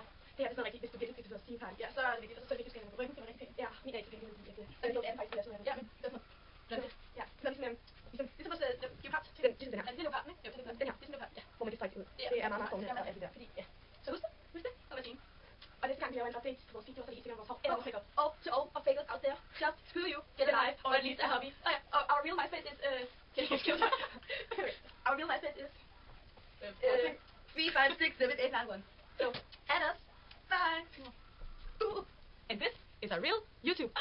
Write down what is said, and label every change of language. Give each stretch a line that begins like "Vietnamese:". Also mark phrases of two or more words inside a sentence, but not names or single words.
Danish: Det her er sådan rigtigt, hvis du virkelig skal til at sige party. Ja, så er det vigtigt, så er det vigtigt, at skal have ryggen, så er det rigtig pænt. Ja, min er ikke så pænt, fordi at det er faktisk sådan her. Ja, men det er sådan noget. Ja, så er ligesom vores geopard. Ligesom den her. Er det leoparden, ikke? Jo, det er den her. Ligesom leopard, ja. Hvor man kan strække ud. Det er meget, meget fornemt, alt det der. Fordi, ja. Så husk det, og vær fint. Og næste gang vi laver en update på vores video, så er det Instagram, vores hår, eller vores makeup.
English: Og to all of fakers out there, just screw you, get a life, or at least a hobby. Oh yeah, our real MySpace is, our real MySpace is, 3, 5, 6, 7, 8, 9, 1. So, add us. Bye. And this is a real YouTube.